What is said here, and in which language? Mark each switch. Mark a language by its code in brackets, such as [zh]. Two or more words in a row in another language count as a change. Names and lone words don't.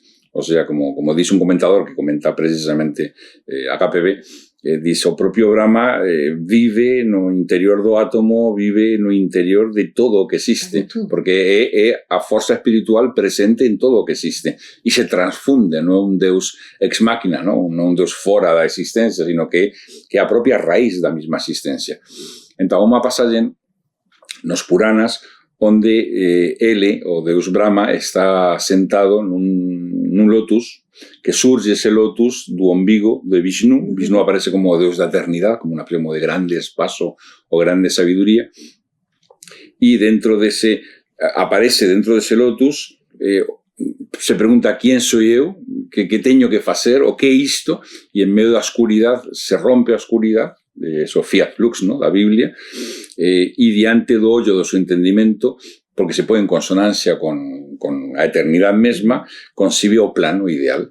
[es] O sea, como dice un comentador que comenta [gl] precisamente a KPB, dice, o propio Brahma vive no interior do átomo, vive no interior de todo o que existe, porque é a forza espiritual presente en todo o que existe e se transfunde, non é un Deus ex máquina, non un Deus fora da existencia, [es] sino que [gl] é a propia raíz da mesma existencia. Entón, unha pasaxe nos Puranas onde ele, o Deus Brahma, está sentado nun lotus, que surge ese lotus do ombigo de Vishnu. Vishnu aparece como o Deus da eternidade, como un primo de grande espazo o grande sabiduría, e aparece dentro dese lotus, se pregunta [es] quién soy [gl] eu, que teño que facer, o que é isto, e en medio da oscuridade se rompe a oscuridade, eso [la] fiat lux, [gl] ¿no?, da Biblia, e diante do ollo do seu entendimento, porque [es] se pone en consonancia con [gl] a eternidade mesma, concibe o plano ideal.